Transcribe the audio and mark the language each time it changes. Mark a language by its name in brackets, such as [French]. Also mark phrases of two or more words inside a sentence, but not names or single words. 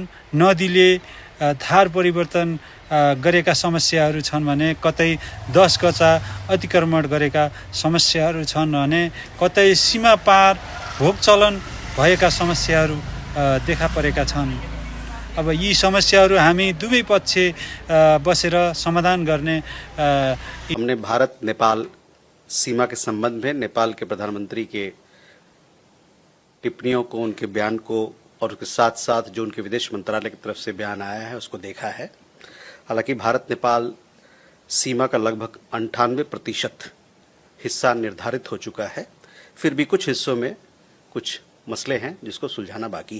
[Nepali] नदीले धार परिवर्तन गरेका समस्याहरू छन् भने कतै 10 गजा अतिक्रमण गरेका समस्याहरू छन् भने कतै सीमा पार भोग चलन भएका समस्याहरू देखा परेका छन्। अब यी समस्याहरू हामी दुवै पक्ष बसेर समाधान गर्ने। [Hindi] हमने भारत नेपाल सीमा के संबंध में नेपाल के प्रधानमंत्री के टिप्पणियों को, उनके बयान को और उसके साथ साथ जो उनके विदेश मंत्रालय की तरफ से बयान आया है उसको देखा है। हालांकि भारत नेपाल सीमा का लगभग 98% हिस्सा निर्धारित हो चुका है, फिर भी कुछ हिस्सों में कुछ मसले हैं जिसको सुलझाना बाकी।